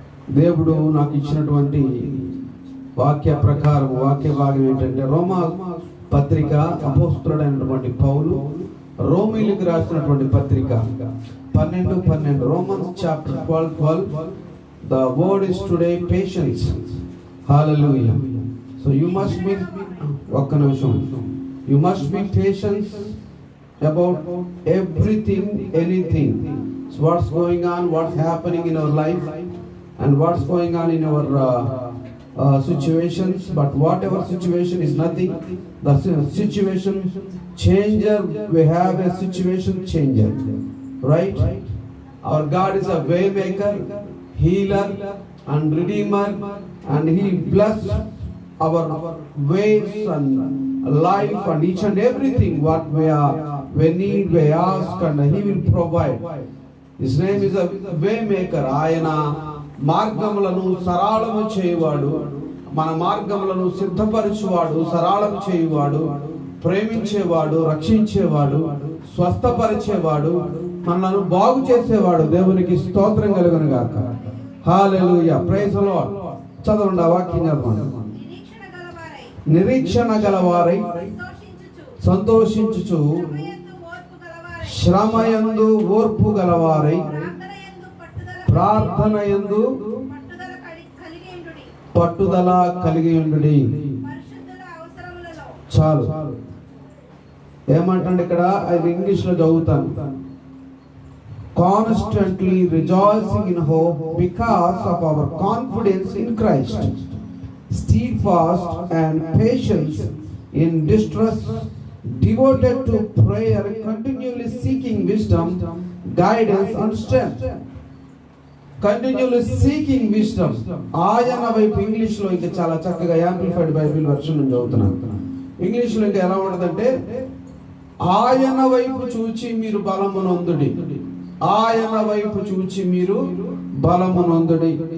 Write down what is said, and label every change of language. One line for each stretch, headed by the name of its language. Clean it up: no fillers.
Telugu: దేవుడు నాకు ఇచ్చినటువంటి వాక్య ప్రకారం వాక్య భాగం ఏంటంటే, రోమా పత్రిక అపోస్తులుడైనటువంటి పౌలు రోమీలకు రాసినటువంటి పత్రిక 12:12.
English: Romans chapter 12:12. The word is today patience. Hallelujah. So you must be
Telugu: ఒక్క నిమిషం.
English: You must be patient about everything, anything. So what's going on, what's happening in our life, and what's going on in our situations. But whatever situation is nothing. The situation changer. We have a situation changer, right? Our God is a way maker, healer, and redeemer, and He bless our ways and life and each and everything what we need, we ask, and He will provide. His name is a way maker.
Telugu: ఆయన మార్గములను సరళము చేయువాడు, మన మార్గములను సిద్ధపరచువాడు, సరళం చేయువాడు, ప్రేమించేవాడు, రక్షించేవాడు, స్వస్థపరిచేవాడు, మనలను బాగు చేసేవాడు. దేవునికి స్తోత్రం కలుగును గాక. హల్లెలూయా.
English: Praise the Lord.
Telugu: చదవండి ఆ వాక్యం చదవండి. నిరీక్షణ గలవారై సంతోషించుచు, శ్రమయందు ఓర్పు గలవారై, ప్రార్థనయందు పట్టుదల కలిగి ఉండుడి. చాలు. ఏమంటండి ఇక్కడ, అది ఇంగ్లీష్ లో చదువుతాను.
English: Constantly rejoicing in hope because of our confidence in Christ, steadfast and patience in distress, devoted to prayer, continually seeking wisdom, guidance and strength. Continually seeking wisdom.
Telugu: ఆయన వైపు ఇంగ్లీష్ లో ఇంకా చాలా చక్కగా యాంప్లిఫైడ్ బైబిల్ వెర్షన్ నుంచి చదువుతున్నాను. English లో ఇంకా ఎలా ఉంటదంటే, ఆయన వైపు చూచి మీరు బలము నొందుడి. ఆయన వైపు చూచి మీరు బలము నొందుడి.